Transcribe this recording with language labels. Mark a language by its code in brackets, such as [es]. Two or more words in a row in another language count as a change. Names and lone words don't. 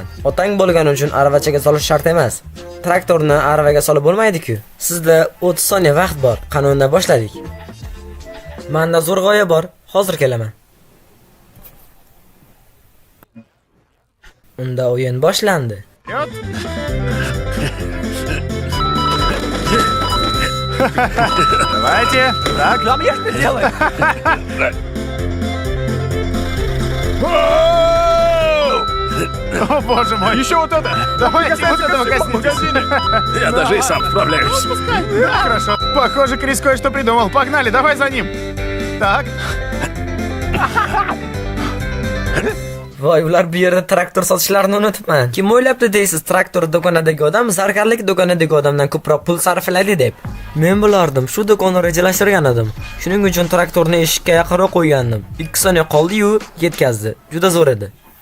[uz] Otang bo'lgani uchun aravachaga solish shart emas. Traktorni aravaga solib bo'lmaydi-ku. Sizda 30 soniya vaqt bor. Qanunda boshladik. Menda zo'r g'oya bor. Hozir kelaman. Unda o'yin boshlandi. [ru] Вперед. Давайте. Так. Нам я что делаю? О, боже мой. Еще вот это! Давайте вот этого коснитесь. Я даже и сам справляюсь. Да, хорошо. Похоже, Крис кое-что придумал. Погнали, давай за ним. Так. [uz] Voy, ular bu yerda traktor sotishlarini unutibman. Kim o'ylabdi deysiz, traktor do'konidagi odam zargarlik do'konidagi odamdan ko'proq pul sarflaydi deb. Men bilardim, shu do'konni rejalashtirgan edim. Shuning uchun traktorni eshikka yaqinroq qo'ygandim. 2 soniya qoldi-yu, yetkazdi. Juda zo'r edi.